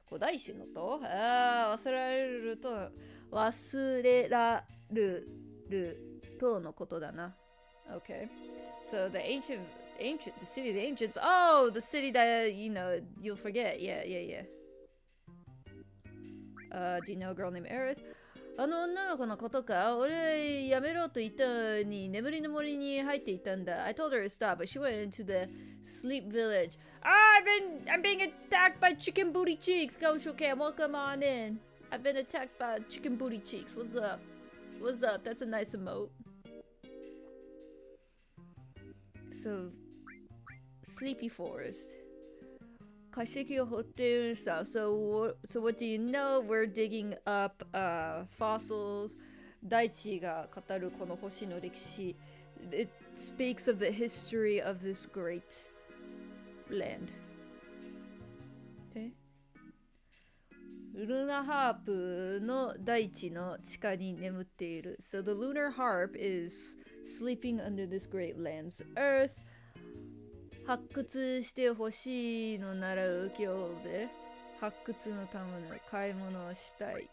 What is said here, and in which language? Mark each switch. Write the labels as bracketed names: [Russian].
[Japanese] Kodaishu no to? Wasurareru to. Wasureraru to no koto da na. [English] Okay. So the ancient Ancient, the city of the ancients. Oh, the city that, you know, you'll forget. Yeah. Do you know a girl named Aerith? [Japanese] あの女の子のことか俺やめろと言ったのに眠りの森に入っていったんだ [English] I told her to stop, but she went into the sleep village. I'm being attacked by chicken booty cheeks. Go Shokan, welcome on in. I've been attacked by chicken booty cheeks. What's up? What's up? That's a nice emote. So, Sleepy Forest. [Japanese] 化石を掘ってる stuff. [English] So what do you know? We're digging up fossils. [Japanese] 大地が語るこの星の歴史. [English] It speaks of the history of this great land. Okay. [Japanese] ルナハープの大地の地下に眠っている. [English] So the lunar harp is sleeping under this great land's earth. [Japanese] 発掘してほしいのなら請け負うぜ。発掘のための買い物をしたい。